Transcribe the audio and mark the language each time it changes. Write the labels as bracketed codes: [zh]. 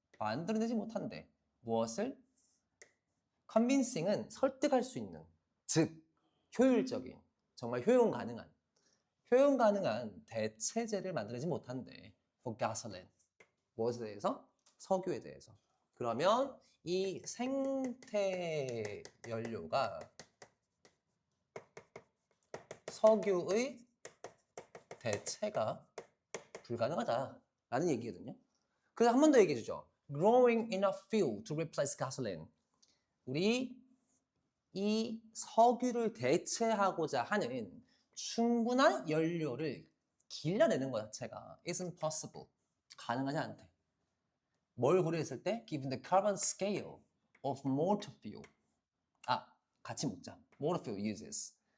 [ko] 만들어내지 못한대. 무엇을? convincing은 설득할 수 있는, 즉 효율적인, 정말 효용 가능한 대체제를 만들어내지 못한대. [en] for gasoline. [ko] 무엇에 대해서? 석유에 대해서. 그러면 이 생태 연료가 석유의 대체가 불가능하다라는 얘기거든요. 그래서 한 번 더 얘기해 주죠. [en] Growing enough fuel to replace gasoline. [ko] 우리 이 석유를 대체하고자 하는 충분한 연료를 길러내는 것 자체가 [en] isn't possible. [ko] 가능하지 않대. 뭘 고려했을 때? [en] Given the carbon scale of motor fuel. [ko] 같이 묻자. [en] motor fuel uses.